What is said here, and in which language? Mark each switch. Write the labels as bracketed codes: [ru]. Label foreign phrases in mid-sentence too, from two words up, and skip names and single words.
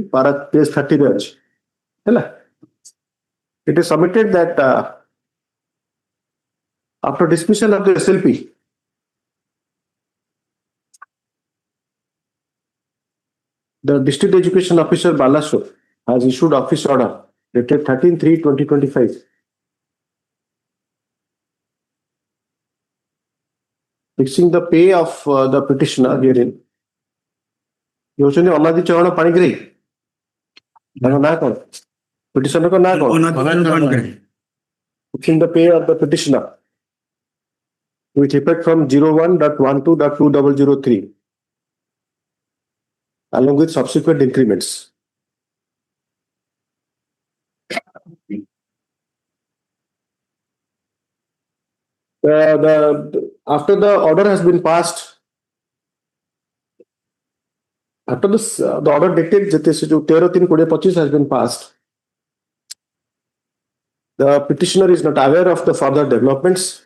[en] Para page [or] 30 ରେ ଅଛି. ହେଲା? [en] It is submitted that after dismissal of the SLP, the District Education Officer Balasore has issued office order dated 13/3/2025. Fixing the pay of the petitioner herein. [or] ଅନାଦି ଚରଣ ପାଣିଗ୍ରାହୀ ତାଙ୍କ ନାଁ କଣ ପିଟିସନର ନାଁ କଣ [en] fixing the pay of the petitioner with effect from 01.12.2003 along with subsequent increments. After the order has been passed, after this, the order dated 13/3/2025 has been passed, the petitioner is not aware of the further developments.